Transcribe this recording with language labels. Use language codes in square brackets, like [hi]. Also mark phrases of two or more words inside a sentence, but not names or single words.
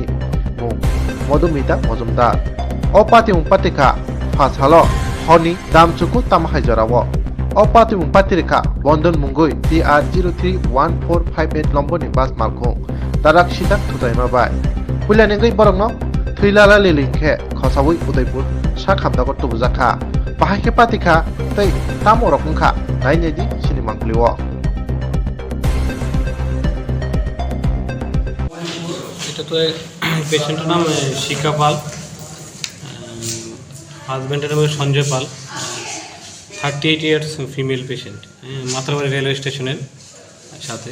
[trp] मुं मधुमिता मजुमदार अ पातिमुं पातिखा फास हालो हनि दामचुकु तामहाय जरावो अ पातिमुं पातिरेखा बंधन मुंगुई TR 031458 लम्बोनि बास मालखौ दाराक सिदा थुथायमाबाय पुलानेंगै बरंनो थैलाला लिलिंखे खसावै उदयपुर सा खामदागर तुबुजाखा बाहायखे पातिखा तै ताम रखंखा नायनेदि सिनेमांक्लिओ [bn] এটা তো পেশেন্টের নাম শিখা পাল, হাজব্যান্ডের নাম সঞ্জয় পাল, [en] 38 years female patient, [bn] মাত্রাবাড়ি রেলওয়ে স্টেশনের সাথে।